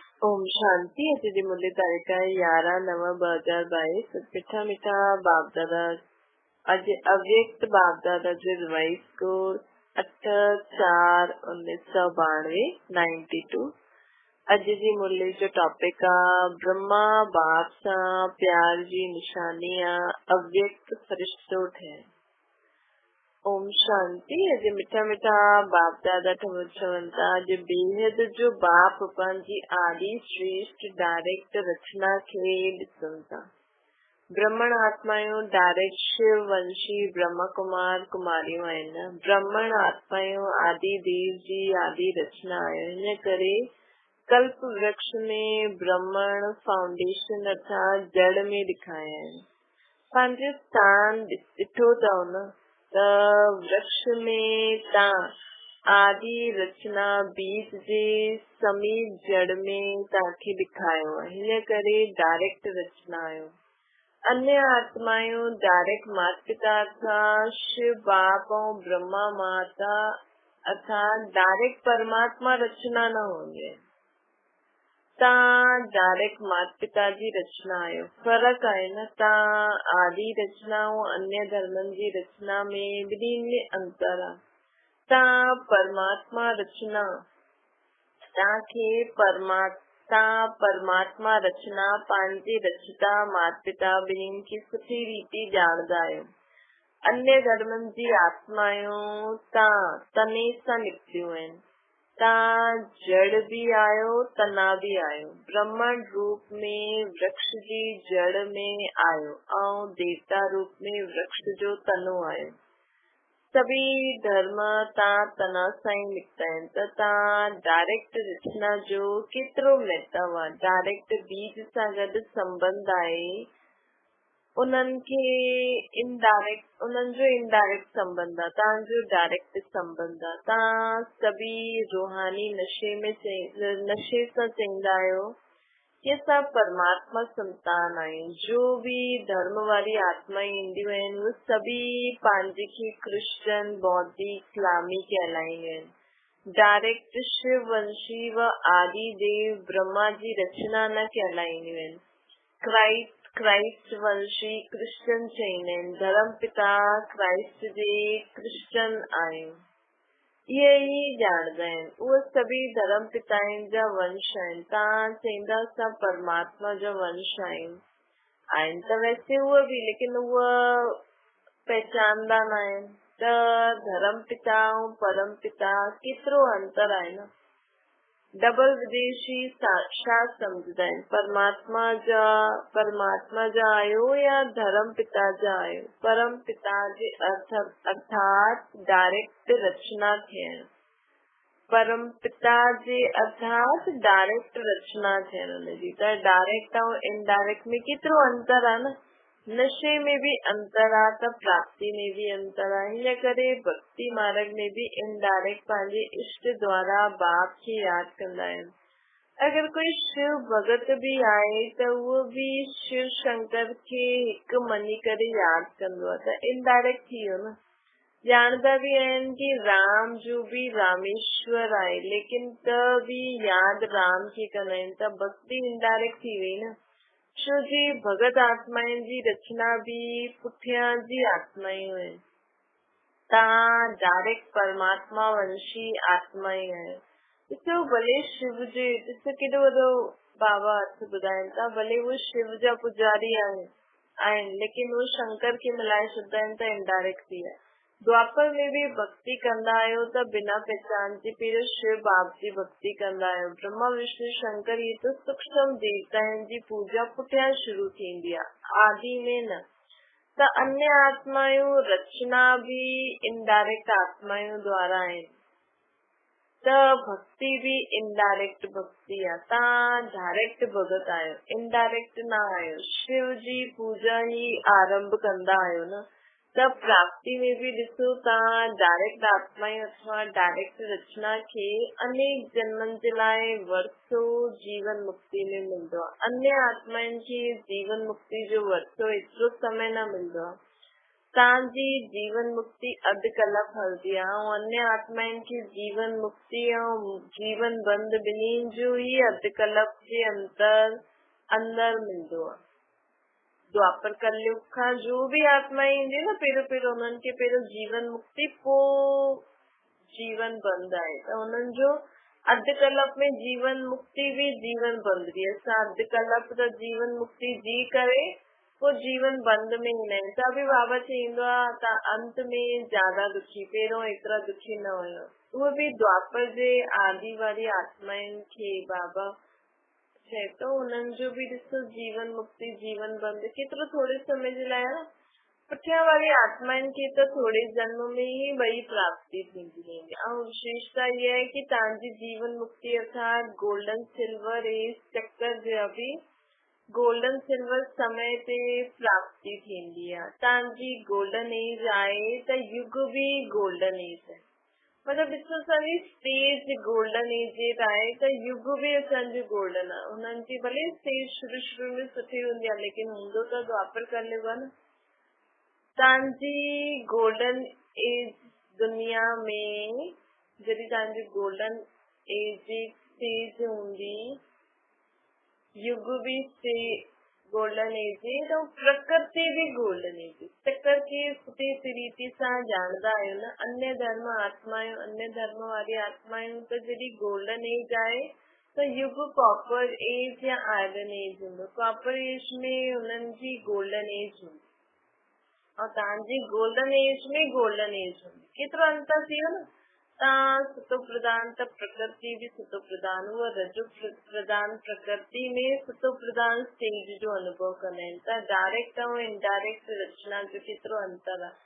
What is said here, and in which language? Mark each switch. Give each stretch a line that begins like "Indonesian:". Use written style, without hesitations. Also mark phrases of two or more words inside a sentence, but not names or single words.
Sindhi: ओम शांति। अॼु जी मुरली तारीख़ आहे 11/9/2022। मिठा मिठा बाप दादा। अॼु अव्यक्त बाप दादा जो रिवाइज कोड 8/4/1992 92। अॼु जी मुरली जो टॉपिक आहे ब्रह्मा बाप सां प्यार जी निशानी आहे अव्यक्त फरिश्तो ठहिण। ओम शांति। अॼु मिठा मिठा बाप दादा चवनि था अॼु बेहद जो बाप पंहिंजी आदि श्रेष्ठ डायरेक्ट रचना खे ॾिसनि था। ब्रह्मण आत्मायूं डायरेक्ट शिव वंशी ब्रह्म कुमार कुमारियूं आहिनि। ब्रह्मण आत्मायूं आदि देव जी आदि रचना आहे। हिन करे कल्प वृक्ष में ब्रह्मण फाउंडेशन अर्थात जड़ में ॾेखारिया आहिनि। पंहिंजो स्थान ॾिठो अथव न त वृक्ष में तव्हां आदि रचना बीज जे समीप जड़ में तव्हांखे ॾेखारियो आहे। हिन करे डायरेक्ट रचना आहियो। अन्य आत्मायूं डायरेक्ट माता पिता अर्थात शिव बाप ऐं ब्रह्मा माता अर्थात डायरेक्ट परमात्मा रचना न होंगे। तव्हां डायरेक्ट माता पिता जी रचना आहियो। फर्क़ु आहे न। तव्हां आदि रचना ऐं अन्य धर्मनि जी रचना में ॿिन्ही में अंतर आहे। तव्हां परमात्मा रचना तव्हां परमात्मा रचना पंहिंजे रचता माता पिता ॿिन्हिनि खे सुठी रीति ॼाणंदा आहियो। अन्य धर्मनि जी आत्मायूं तव्हां तने सां निकितियूं आहिनि। तव्हां जड़ भी आहियो तना भी आहियो। ब्रह्मण रूप में वृक्ष जी जड़ में आहियो ऐं देवता रूप में वृक्ष जो तनो आहियो। सभी धर्म तव्हां तना सां ई निकिता आहिनि। त तव्हां डायरेक्ट रचना जो केतिरो महत्व आहे। डायरेक्ट बीज सां गॾु संबंध आहे। उन्हनि जो इनडायरेक्ट संबंध आहे। तव्हांजो डायरेक्ट संबंध आहे। तव्हां सभी रूहानी नशे सां चईंदा आहियो कि असां परमात्मा संतान आहियूं। जो भी धर्म वारी आत्माएं ईंदियूं आहिनि उहे सभी पंहिंजे खे क्रिश्चन बौद्धिक इस्लामी कहलाईंदियूं आहिनि। डायरेक्ट शिव वंशी व आदि देव ब्रह्मा जी रचना न कहलाईंदियूं आहिनि। क्राइस्ट वंशी क्रिश्चन चईंदा आहिनि। धर्म पिता क्राइस्ट जे क्रिश्चन आहियूं। इहे ई ॼाणंदा आहिनि। उहे सभी धर्म पिताउनि जा वंश आहिनि। तव्हां चईंदा असां परमात्मा जो वंश आहिनि त वैसे उहे बि लेकिन उहे पहचानदा न आहिनि। त धर्म पिता ऐं परम पिता केतिरो अंतर आहे न। डबल विदेशी छा सम्झंदा आहिनि। परमात्मा जा आहियो या धर्म पिता जा आहियो। परम पिता जे अर्थात डायरेक्ट रचना थियण। परम पिता जे अर्थात डायरेक्ट रचना थियण हुनजी। त डायरेक्ट ऐं इनडायरेक्ट में केतिरो अंतर आहे न। नशे में भी अंतर आहे त प्राप्ति में भी अंतर आहे। हिन करे भक्ति मार्ग में भी इनडायरेक्ट पंहिंजे इष्ट द्वारा बाप खे यादि कंदा आहिनि। अगर कोई शिव भगत भी आहे त उहो भी शिव शंकर खे हिकु मञी करे यादि कंदो आहे। त इनडायरेक्ट थी वियो न। ॼाणंदा भी आहिनि कि राम जो भी रामेश्वर आहे लेकिन त भी यादि राम खे कंदा आहिनि। त भक्ति इनडायरेक्ट थी वई न। छो जी भगत आत्माउनि जी रचना भी पुठियां जी आत्मायूं आहिनि। तव्हां डायरेक्ट परमात्मा वंशी आत्मायूं आहियो। ॾिसो भले शिव जे ॾिसो केॾो वॾो बाबा अर्थ ॿुधाइनि था। भले उहे शिव जा पुजारी आहिनि लेकिन उहे शंकर खे मिलाए छॾंदा आहिनि त इनडायरेक्ट थी आहे। द्वापर में भी भक्ति कंदा आहियो त बिना पहचान जे पहिरियों शिव बाप जी भक्ति कंदा आहियो। ब्रह्मा विष्णु शंकर इहे त सूक्ष्म देवताउनि जी पूजा पुठियां शुरू थींदी आहे आदि में न। त अन्य आत्मायूं रचना भी इनडायरेक्ट आत्मायूं द्वारा आहिनि। त भक्ति भी इनडायरेक्ट भक्ति आहे। तव्हां डायरेक्ट भगत आहियो इनडायरेक्ट न आहियो। शिव जी पूजा ही आरंभ कंदा आहियो न। त प्राप्ति में भी ॾिसो तव्हां डायरेक्ट आत्मायूं अथवा डायरेक्ट रचना खे अनेक जन्मनि जे लाइ वरसो जीवन मुक्ति में मिलंदो आहे। अन्य आत्माउनि खे जीवन मुक्ति जो वरसो एतिरो समय न मिलंदो आहे। तव्हांजी जीवन मुक्ति अधु कलाक हलंदी आहे ऐं अन्य आत्माउनि खे जीवन मुक्ति ऐं जीवन बंद ॿिन्हिनि जो ई अधु कलाक जे अंदर मिलंदो आहे। द्वापर कलयुग खां जो भी आत्मा ईंदी न पहिरियों उन्हनि खे पहिरियों जीवन मुक्ति पोइ जीवन बंद आहे त उन्हनि जो अधु कलाक में जीवन मुक्ति भी जीवन बंद भी। असां अधु कलाक त जीवन मुक्ति जी करे पोइ जीवन बंद में ईंदा आहिनि त बि बाबा चईंदो आहे त अंत में ज्यादा दुखी, पहिरियों एतिरा दुखी न हुयो। उहे बि द्वापर जे आदि वारी आत्माउनि खे बाबा चए तो उन्हनि जो भी ॾिसो जीवन मुक्ति जीवन बंद केतिरो थोरे समय जे लाइ आहे। पुठियां वारी आत्माउनि खे त थोरे जन्म में ही ॿई प्राप्ति थींदी वेंदी ऐं विशेषता इहा आहे कि तव्हांजी जीवन मुक्ति अर्थात
English: golden silver age
Sindhi: चक्कर जा भी
English: golden silver
Sindhi: समय ते प्राप्ति थींदी आहे। तव्हांजी
English: golden age
Sindhi: आहे त युग भी
English: golden age
Sindhi: आहे, मतलब ॾिसो असांजी
English: stage golden age
Sindhi: आहे त युग भी असांजो गोल्डन आहे। उन्हनि जी भले स्टेज शुरू में सुठी हूंदी आहे लेकिन हूंदो त द्वापर कलयुग आहे न। तव्हांजी
English: golden age
Sindhi: दुनिया में जॾहिं तव्हांजी
English: golden age
Sindhi: जी स्टेज हूंदी, युग भी
English: golden age
Sindhi: तो प्रकृति भी
English: golden age.
Sindhi: चक्कर खे सुठी रीति सां ॼाणंदा आहियो न। अन्य धर्म आत्मायूं, अन्य धर्म वारी आत्मायूं त जॾहिं
English: golden age
Sindhi: आहे त युग
English: copper age
Sindhi: या
English: iron age
Sindhi: हूंदो।
English: copper age
Sindhi: में उन्हनि जी
English: golden age
Sindhi: हूंदी और तव्हांजी
English: golden age
Sindhi: में
English: golden age
Sindhi: हूंदी। केतिरो अंतर थी वियो न। तव्हां सुतो प्रधान त प्रकृति भी सुतो प्रधान, उहा रजो प्रधान प्रकृति में सुतो प्रधान स्टेज जो अनुभव कंदा आहिनि त डायरेक्ट ऐं इनडायरेक्ट रचना जो केतिरो अंतर आहे।